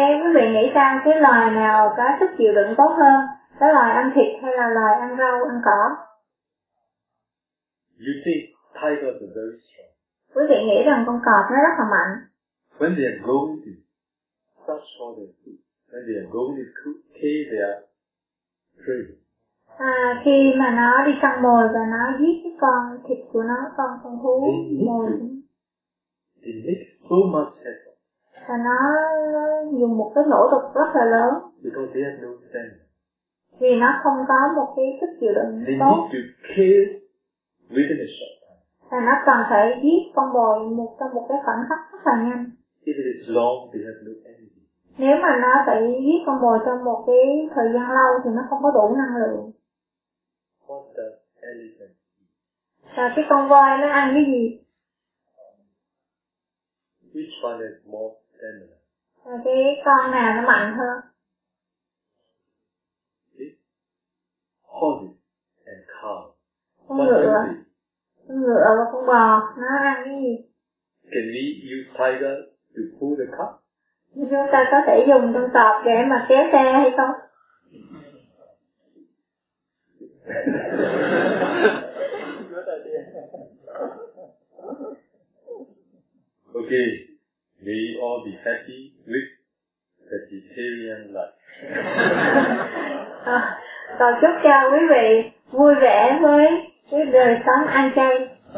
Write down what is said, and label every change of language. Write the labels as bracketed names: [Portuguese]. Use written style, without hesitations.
[Vietnamese] Quý vị nghĩ sao, cái loài nào có sức chịu đựng tốt hơn, cái loài ăn thịt hay là loài ăn rau ăn cỏ? [English] You think tigers are very strong. [Vietnamese] Quý vị nghĩ rằng con cọp nó rất là mạnh. [English] When they are going to search for their food, when they are going to kill their prey. [Vietnamese] Khi mà nó đi săn mồi và nó giết cái con thịt của nó, con thú mồi. [English] They make so much effort. [Vietnamese] Và nó dùng một cái nỗ lực rất là lớn. [English] Because they have no stamina. [Vietnamese] Vì nó không có một cái sức chịu đựng [English] they [Vietnamese] tốt. [English] Need to kill within a short time. [Vietnamese] Và nó cần phải giết con bồi một trong một cái khoảnh khắc rất là nhanh. [English] If it is long, they have no energy. [Vietnamese] Nếu mà nó phải giết con bồi trong một cái thời gian lâu thì nó không có đủ năng lượng. [English] What does elephant eat? [Vietnamese] Và cái con voi nó ăn cái gì? [English] Which one is more stamina? [Vietnamese] Cái con nào nó mạnh hơn? [English] It's horse and cow. [Vietnamese] Con ngựa và con bò, nó ăn cái gì? [English] Can we use tiger to pull the cart? [Vietnamese] Chúng ta có thể dùng con cọp để mà kéo xe hay không? [English] Okay. May you all be happy with vegetarian life. [Vietnamese] Cầu chúc cho quý vị vui vẻ với cái đời sống ăn chay.